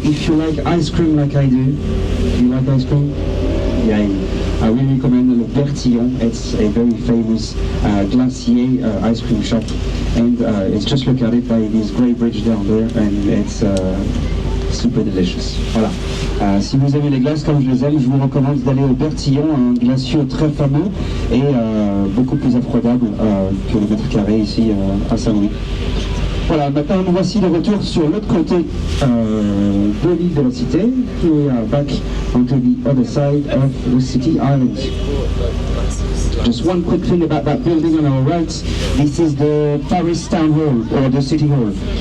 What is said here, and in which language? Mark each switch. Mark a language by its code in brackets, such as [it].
[en] If you like ice cream like I do, you like ice cream? Yeah, I really recommend Le Bertillon. It's a very famous glacier ice cream shop, and it's just look at it by this great bridge down there, and it's super delicious. [fr] Voilà. Si vous aimez les glaces comme je les aime, je vous recommande d'aller au Bertillon, un glacier très fameux et beaucoup plus affordable que le mètre carré ici à Saint-Louis. Voilà, maintenant nous voici de retour sur l'autre côté de l'île de la Cité. [en] Here we are back onto the other side of the city island. Just one quick thing about that building on our right. This is the Paris Town Hall, or the City Hall.